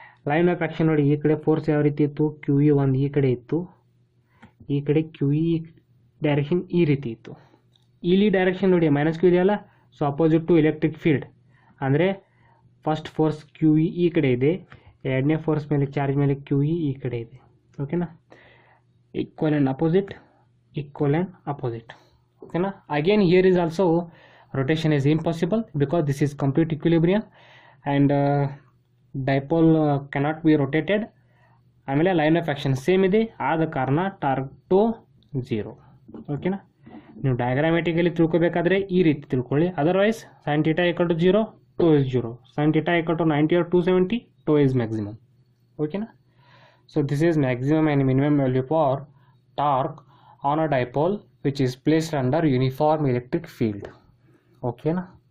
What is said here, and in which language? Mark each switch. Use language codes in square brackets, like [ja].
[kn] Line of action ನೋಡಿ, ಈ ಕಡೆ ಫೋರ್ಸ್ ಯಾವ ರೀತಿ ಇತ್ತು, ಕ್ಯೂ ಇ ಒಂದು ಈ ಕಡೆ ಇತ್ತು, ಈ ಕಡೆ ಕ್ಯೂ ಇ ಡೈರೆಕ್ಷನ್ ಈ ರೀತಿ ಇತ್ತು. ಇಲ್ಲಿ ಡೈರೆಕ್ಷನ್ ನೋಡಿ ಮೈನಸ್ ಕ್ಯೂ ಇದೆಯಲ್ಲ, [en] So opposite to electric field. [kn] ಅಂದರೆ ಫಸ್ಟ್ ಫೋರ್ಸ್ ಕ್ಯೂ ಇ ಈ ಕಡೆ ಇದೆ, ಎರಡನೇ ಫೋರ್ಸ್ ಮೇಲೆ ಚಾರ್ಜ್ ಮೇಲೆ ಕ್ಯೂ ಇ ಈ ಕಡೆ ಇದೆ. [en] ಓಕೆನಾ, equal and opposite, equal and opposite. ಓಕೆನಾ, again here is also rotation is impossible because this is complete equilibrium and dipole cannot be rotated. [kn] ಆಮೇಲೆ ಲೈನ್ ಆಫ್ ಆ್ಯಕ್ಷನ್ ಸೇಮ್ ಇದೆ, ಆದ ಕಾರಣ ಟಾರ್ಕ್ ಟು 0. ಓಕೆನಾ, ನೀವು ಡಯಾಗ್ರಾಮೆಟಿಕಲಿ ತಿಳ್ಕೊಬೇಕಾದ್ರೆ ಈ ರೀತಿ ತಿಳ್ಕೊಳ್ಳಿ. [en] Otherwise sine theta equal to 0, tau is 0. Sine theta equal to 90 or 270, tau is maximum. ಓಕೆನಾ, so this is maximum and minimum value for torque on a dipole which is placed under uniform electric field. ಓಕೆನಾ.